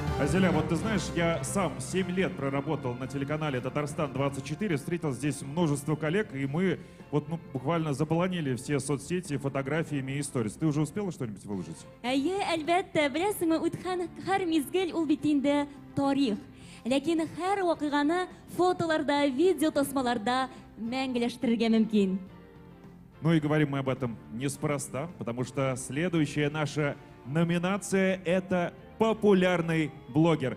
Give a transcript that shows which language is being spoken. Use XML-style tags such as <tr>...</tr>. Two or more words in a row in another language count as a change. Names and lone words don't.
<ru>Зеля, вот ты знаешь, я сам 7 лет проработал на телеканале «Татарстан-24», встретил здесь множество коллег, и мы вот буквально заполонили все соцсети фотографиями и сторис. Ты уже успела что-нибудь выложить?</ru> <tt>Әйе, әлбәттә, беләсеңме, үткән һәр мизгел ул бит инде тарих. Ләкин һәр вакыйганы фотоларда, видео тасмаларда мәңгеләштерергә мөмкин.</tt> <ru>Ну и говорим мы об этом неспроста, потому что следующая наша номинация — это «Популярный блогер».</ru>